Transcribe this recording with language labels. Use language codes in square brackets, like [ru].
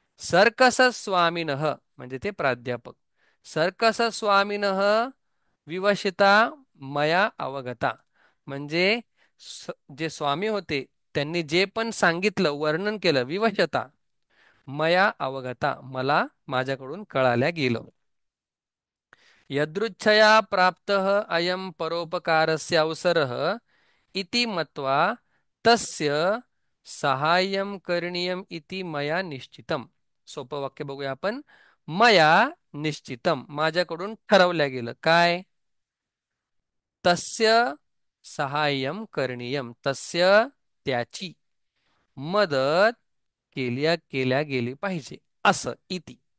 [sa] Circus स्वामिनः, [mr] म्हणजे ते प्राध्यापक, सर्कस स्वामिनः [sa] विवशिता मया अवगता, [mr] म्हणजे जे स्वामी होते त्यांनी जे पण सांगितलं, वर्णन केलं, [sa] विवशता मया अवगता, [mr] मला माझ्याकडून कळाल्या गेलं. [sa] यदृच्छया प्राप्तः अयं परोपकारस्य अवसरः इति मत्वा तस्य सहाय्यं करणीयम इति मया निश्चितम. [mr] सोपं वाक्य बघूया आपण. [sa] मया निश्चितम, [mr] माझ्याकडून ठरवल्या गेलं काय. [sa] तस्य सहाय्यम करणीयम, [mr] तस्य त्याची मदत केल्या गेली पाहिजे असं इति.